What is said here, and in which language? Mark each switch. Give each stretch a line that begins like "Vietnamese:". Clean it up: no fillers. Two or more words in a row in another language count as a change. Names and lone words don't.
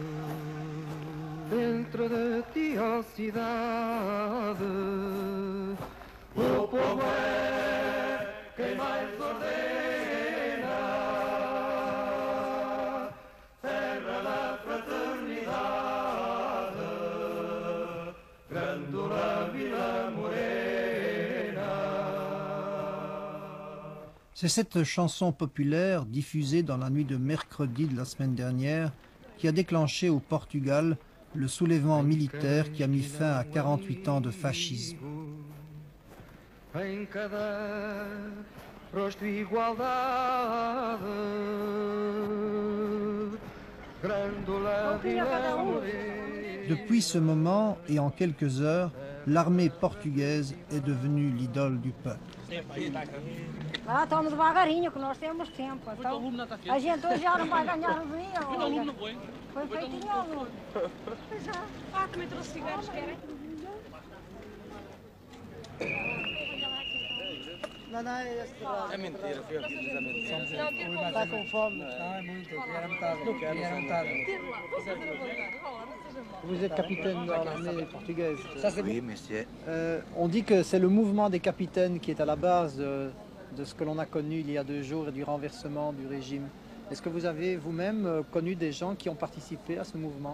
Portuguese: dentro de ti a cidade, o povo é quem mais ordena, terra da fraternidade, Grândola Vila Morena.
French: C'est cette chanson populaire diffusée dans la nuit de mercredi de la semaine dernière qui a déclenché au Portugal le soulèvement militaire qui a mis fin à 48 ans de fascisme.
Portuguese: Em cada rosto igualdade, Grândola Vila Morena.
French: Depuis ce moment et en quelques heures, l'armée portugaise est devenue l'idole du peuple.
Portuguese: Ah, estamos devagarinho, que nós temos tempo. Então, a gente hoje já não vai ganhar o vinho. Foi feitinho ao aluno. Ah, também trouxe cigarros, querem? É mentira, foi aqui exatamente. Está com fome? Não, é muito. Era metade.
French: Vous êtes capitaine dans l'armée portugaise. Oui, monsieur. On dit que c'est le mouvement des capitaines qui est à la base de ce que l'on a connu il y a 2 jours et du renversement du régime. Est-ce que vous avez vous-même connu des gens qui ont participé à ce mouvement?